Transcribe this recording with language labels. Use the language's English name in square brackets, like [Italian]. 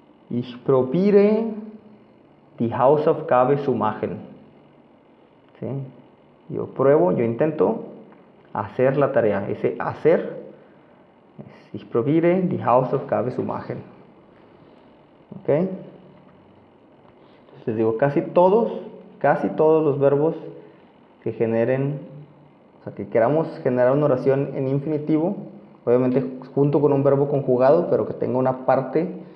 [German] Ich probiere die Hausaufgabe zu machen. [Spanish] ¿Sí? Yo pruebo, yo intento hacer la tarea. Ese hacer es [German] ich probiere die Hausaufgabe zu machen. [Spanish] ¿Ok? Entonces les digo, casi todos los verbos que generen, o sea, que queramos generar una oración en infinitivo, obviamente junto con un verbo conjugado, pero que tenga una parte